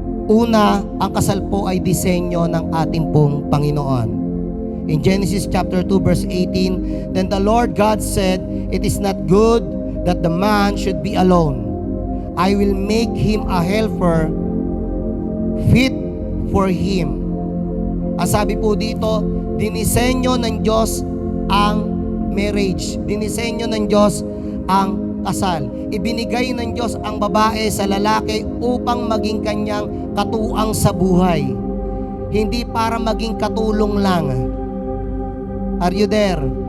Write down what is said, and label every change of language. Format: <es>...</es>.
<tl>Una, ang kasal po ay disenyo ng ating pong Panginoon.</tl> <en>In Genesis chapter 2 verse 18, then the Lord God said, it is not good that the man should be alone. I will make him a helper fit for him.</en> <tl>Ang sabi po dito, dinisenyo ng Diyos ang marriage. Dinisenyo ng Diyos ang kasal. Ibinigay ng Diyos ang babae sa lalaki upang maging kanyang katuang sa buhay. Hindi para maging katulong lang.</tl> <en>Are you there?</en>